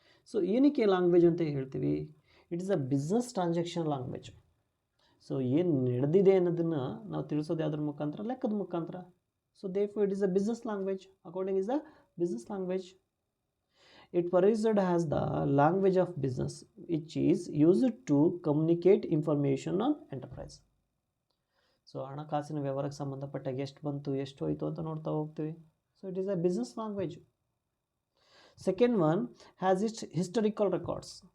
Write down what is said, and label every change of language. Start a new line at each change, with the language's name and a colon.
Kannada: So ಏನಕ್ಕೆ language ಅಂತ ಹೇಳ್ತೀವಿ,
English: It is a business transaction language.
Kannada: So ಏನು ನಡೆದಿದೆ ಅನ್ನೋದನ್ನು ನಾವು ತಿಳಿಸೋದು ಯಾವುದ್ರ ಮುಖಾಂತರ, ಲೆಕ್ಕದ ಮುಖಾಂತರ.
English: So therefore it is a business language. Accounting is a business language. It pursued as the language of business, which is used to communicate information on enterprise.
Kannada: So ಹಣಕಾಸಿನ ವ್ಯವಹಾರಕ್ಕೆ ಸಂಬಂಧಪಟ್ಟಾಗ ಎಷ್ಟು ಬಂತು ಎಷ್ಟು ಹೋಯಿತು ಅಂತ ನೋಡ್ತಾ ಹೋಗ್ತೀವಿ.
English: So it is a business language. Second one has it historical records.